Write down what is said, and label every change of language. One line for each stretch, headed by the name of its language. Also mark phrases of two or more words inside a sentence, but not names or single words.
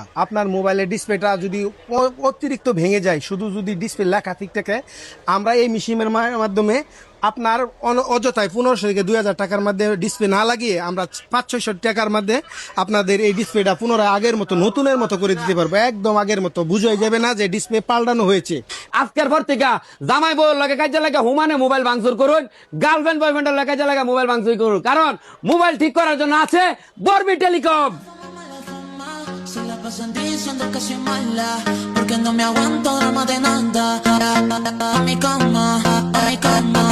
Bangla: আপনার মোবাইলের ডিসপ্লেটা যদি অতিরিক্ত ভেঙে যায়, শুধু যদি ডিসপ্লে লেখা ঠিক থাকে, আমরা এই মেশিনের মাধ্যমে আপনার অযথায় 1500 থেকে 2000 টাকার মধ্যে ডিসপ্লে না লাগিয়ে আমরা 500-600 টাকার মধ্যে আপনাদের এই ডিসপ্লেটা পুনরায় আগের মতো নতুনের মতো করে দিতে পারবো, একদম আগের মতো। বুঝাই যাবে না যে ডিসপ্লে পাল্টানো হয়েছে। আজকের পর থেকে জামাই বউর লাগে কাজে লাগে হুমানে মোবাইল ভাঙচুর করুন, গার্লফ্রেন্ড বয়ফ্রেন্ডের লাগে কাজে লাগে মোবাইল ভাঙচুর করুন, কারণ মোবাইল ঠিক karaর জন্য আছে বর্মি টেলিকম।
Spanish: Se la pasan diciendo que soy mala, porque no me aguanto drama de nada. A mi cama,